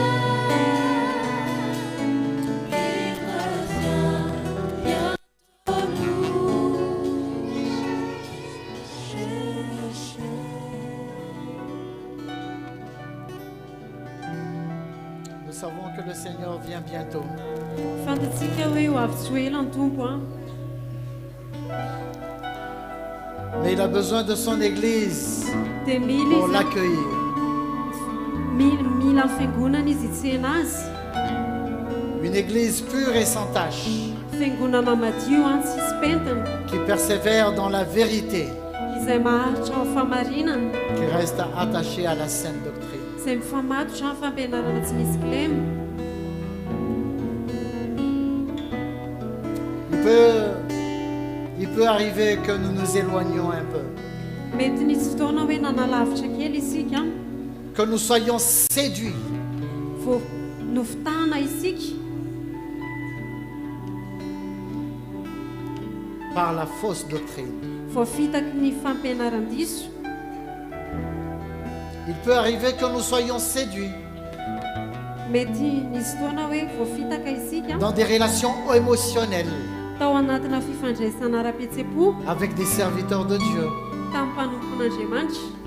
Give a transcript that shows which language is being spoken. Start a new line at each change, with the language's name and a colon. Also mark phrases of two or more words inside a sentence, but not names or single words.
French: Il revient bientôt nous chercher. Nous savons que le Seigneur vient bientôt.
Malagasy: fantatsika hoe ho avy tsy ho ela ny tompo
French: Mais il a besoin de son Église
Malagasy: dia mila
French: pour
Malagasy: izy
French: l'accueillir.
Malagasy: mila ny fiangonana izy hitsena azy,
French: Une Église pure et sans tache,
Malagasy: fiangonana madio tsy misy pentina
French: qui persévère dans la vérité,
Malagasy: izay maharitra ao famarinana,
French: qui reste attachée à la sainte doctrine.
Malagasy: izay mifamatotra amin'ny fampianarana tsy misy kilema.
French: Il peut arriver que nous nous éloignions un peu,
Malagasy: mety nisy fotoana hoe nanalavitra kely isika
French: que nous soyons séduits
Malagasy: vo nofitana isika
French: par la fausse doctrine.
Malagasy: voafitaky ny fampianaran-diso.
French: Il peut arriver que nous soyons séduits
Malagasy: mety nisy fotoana hoe voafitaka isika
French: dans des relations émotionnelles
Malagasy: tao anatina fifandraisana ara-pihetsepo
French: avec des serviteurs de Dieu.
Malagasy: tamin'ny mpanompon'Andriamanitra.